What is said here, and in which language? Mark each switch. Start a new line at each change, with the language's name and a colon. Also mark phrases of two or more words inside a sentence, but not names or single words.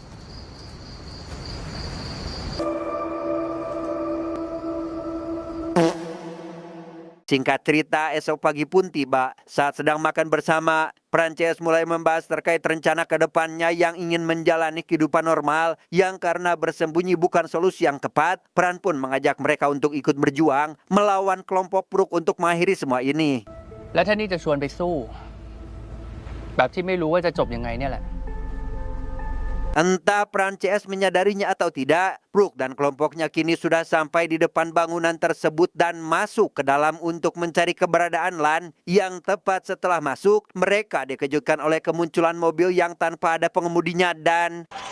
Indonesian: Singkat cerita, esok pagi pun tiba. Saat sedang makan bersama, Prances mulai membahas terkait rencana ke depannya yang ingin menjalani kehidupan normal, yang karena bersembunyi bukan solusi yang tepat. Pran pun mengajak mereka untuk ikut berjuang melawan kelompok Brook untuk mengakhiri semua ini.
Thai: และถ้านี่จะชวนไปสู้ แบบที่ไม่รู้ว่าจะจบยังไงเนี่ยแหละ
Indonesian: Entah Prances menyadarinya atau tidak, Brook dan kelompoknya kini sudah sampai di depan bangunan tersebut dan masuk ke dalam untuk mencari keberadaan Lan. Yang tepat setelah masuk, mereka dikejutkan oleh kemunculan mobil yang tanpa ada pengemudinya dan